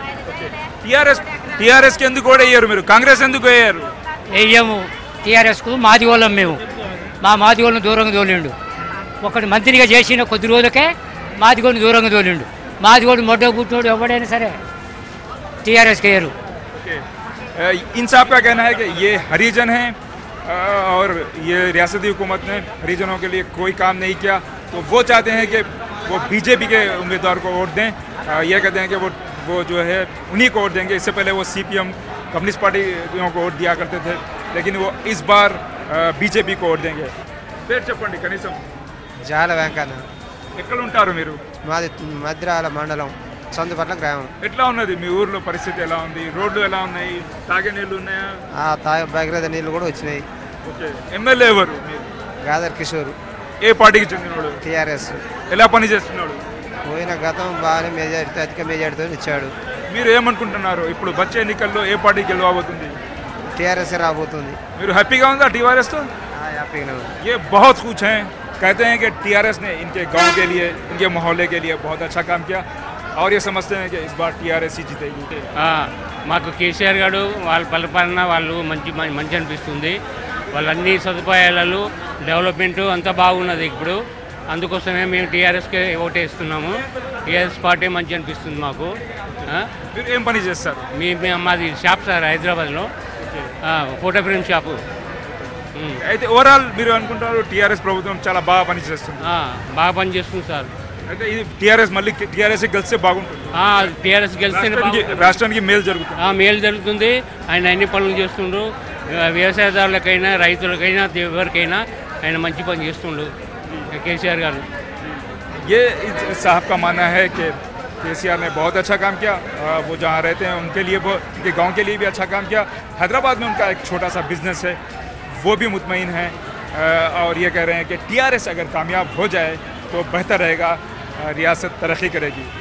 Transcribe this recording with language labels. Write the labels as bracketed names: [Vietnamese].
[Telugu] Okay. టీఆర్ఎస్కి ఎందుకు ఓడేయ్యారు మీరు? కాంగ్రెస్ ఎందుకు వేయరు? వేయము టీఆర్ఎస్కు. మాది వాళ్ళం మేము. మాది వాళ్ళని దూరంగా తోలిండు. ఒకటి మంత్రిగా చేసిన కొద్ది రోజులకే మాదిగోడిని దూరంగా తోలిండు. మాదిగోడు మొడ్డ పుట్టోడు ఎవడైనా సరే టీఆర్ఎస్కి వేయరు. ఓకే. [Hindi] इन साहब का कहना है कि ये हरिजन हैं और ये रियासती हुकूमत ने हरिजनों के लिए कोई काम नहीं किया, तो वो चाहते हैं कि वो बीजेपी के उम्मीदवार को वोट दें। ये कहते हैं कि वो जो है उन्हीं को वोट देंगे। इससे पहले वो सीपीएम कम्युनिस्ट पार्टियों को वोट दिया करते थे, लेकिन वो इस बार बीजेपी को वोट देंगे। [Telugu] పేరు చెప్పండి కనీసం. జాల వెంకన్న. ఎక్కడ ఉంటారు మీరు? మాది మద్రాల మండలం సందుపట్ల గ్రామం. ఎట్లా ఉన్నది మీ ఊర్లో పరిస్థితి? ఎలా ఉంది? రోడ్లు ఎలా ఉన్నాయి? తాగే నీళ్లు ఉన్నాయా? తాగే భగీరథ నీళ్లు కూడా వచ్చినాయి. ఓకే. ఎమ్మెల్యే ఎవరు? గాదర్ కిషోర్. ఏ పార్టీకి చెందినవాడు? టీఆర్ఎస్. ఎలా పని చేస్తున్నాడు? పోయిన గతం బాగానే మెజారిటీ, అధిక మెజారిటీతో ఇచ్చాడు. మీరు ఏమనుకుంటున్నారు? ఇప్పుడు వచ్చే ఎన్నికల్లో ఏ పార్టీ గెలవబోతుంది? టీఆర్ఎస్ రాబోతుంది. మీరు హ్యాపీగా ఉందా టీఆర్ఎస్ తో? [Hindi] ये बहुत कुछ हैं, कहते हैं कि टीआरएस ने इनके गांव के लिए, इनके मोहल्ले के लिए बहुत अच्छा काम किया और ये समझते हैं कि इस बार टीआरएस ही जीतेगी. [Telugu] మాకు కేసీఆర్ గారు వాళ్ళ పరిపాలన వాళ్ళు మంచి అనిపిస్తుంది. వాళ్ళ అన్ని సదుపాయాలు డెవలప్మెంట్ అంతా బాగున్నది. ఇప్పుడు అందుకోసమే మేము టీఆర్ఎస్కే ఓటేస్తున్నాము. టీఆర్ఎస్ పార్టీ మంచి అనిపిస్తుంది మాకు. మీరు ఏం పని చేస్తారు? మాది షాప్ సార్, హైదరాబాద్లో ఫోటో ఫ్రేమ్ షాపు. అయితే ఓవరాల్ మీరు అనుకుంటారు టీఆర్ఎస్ ప్రభుత్వం చాలా బాగా పనిచేస్తుంది? బాగా పనిచేస్తుంది సార్. అయితే ఇది టీఆర్ఎస్ మళ్ళీ టీఆర్ఎస్ గెలిస్తే బాగుంటుంది. టీఆర్ఎస్ గెలిస్తే రాష్ట్రానికి మేలు జరుగుతుంది. మేలు జరుగుతుంది. ఆయన అన్ని పనులు చేస్తుండ్రు. వ్యవసాయదారులకైనా రైతులకైనా ఎవరికైనా ఆయన మంచి పని చేస్తుండ్రు కేసీఆర్ గారు. [Hindi] ये साहब का मानना है कि केसीआर ने बहुत अच्छा काम किया. वो जहाँ रहते हैं उनके लिए, वो उनके गांव के लिए भी अच्छा काम किया. हैदराबाद में उनका एक छोटा सा बिजनेस है, वो भी मुतमईन हैं और ये कह रहे हैं कि टीआरएस अगर कामयाब हो जाए तो बेहतर रहेगा, रियासत तरक्की करेगी.